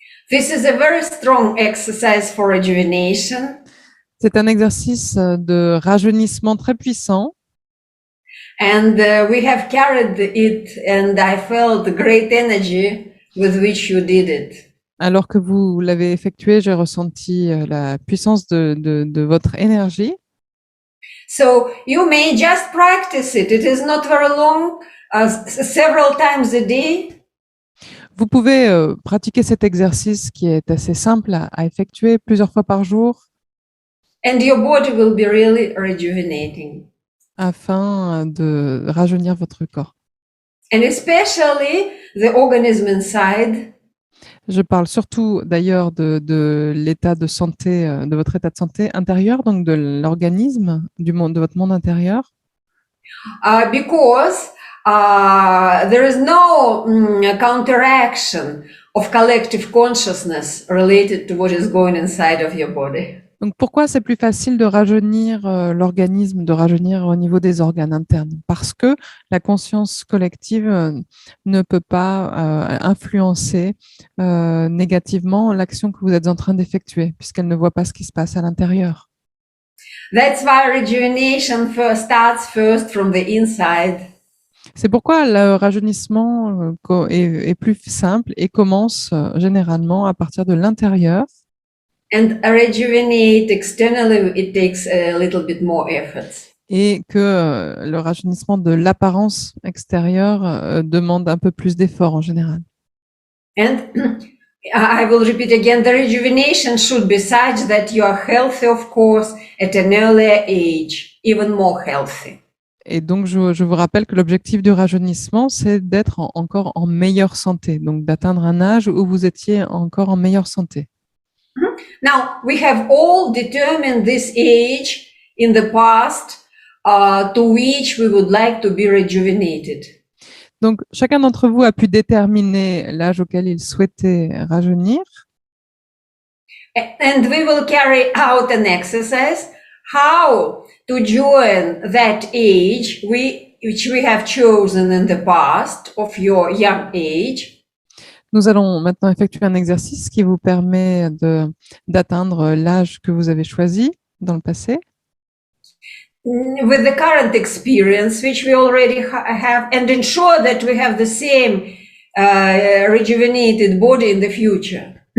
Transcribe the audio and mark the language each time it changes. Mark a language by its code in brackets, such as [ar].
[en] This is a very strong exercise for rejuvenation. [fr] C'est un exercice de rajeunissement très puissant. [en] And we have carried it, and I felt the great energy with which you did it. [fr] Alors que vous l'avez effectué, j'ai ressenti la puissance de votre énergie. [en] So you may just practice it. It is not very long, several times a day. [fr] Vous pouvez pratiquer cet exercice qui est assez simple à effectuer plusieurs fois par jour. [en] And your body will be really rejuvenating. [fr] Afin de rajeunir votre corps. [en] And especially the organism inside. [fr] Je parle surtout d'ailleurs de l'état de santé, de votre état de santé intérieur, donc de l'organisme, de votre monde intérieur. [en] Because there is no counteraction of collective consciousness related to what is going inside of your body. [fr] Donc, pourquoi c'est plus facile de rajeunir l'organisme, de rajeunir au niveau des organes internes? Parce que la conscience collective ne peut pas influencer négativement l'action que vous êtes en train d'effectuer, puisqu'elle ne voit pas ce qui se passe à l'intérieur. [en] That's why rejuvenation starts first from the inside. [fr] C'est pourquoi le rajeunissement est plus simple et commence généralement à partir de l'intérieur. [en] And rejuvenate externally, it takes a little bit more effort. [fr] Et que le rajeunissement de l'apparence extérieure demande un peu plus d'efforts en général. [en] And I will repeat again, the rejuvenation should be such that you are healthy, of course, at an earlier age, even more healthy. [fr] Et donc, je vous rappelle que l'objectif du rajeunissement, c'est d'être encore en meilleure santé, donc d'atteindre un âge où vous étiez encore en meilleure santé. [en] Now, we have all determined this age in the past to which we would like to be rejuvenated. [fr] Donc, chacun d'entre vous a pu déterminer l'âge auquel il souhaitait rajeunir. [en] And we will carry out an exercise how to join that age which we have chosen in the past of your young age. [fr] Nous allons maintenant effectuer un exercice qui vous permet d'atteindre l'âge que vous avez choisi dans le passé. [en] With the current experience which we already have, and ensure that we have the same rejuvenated body in the future.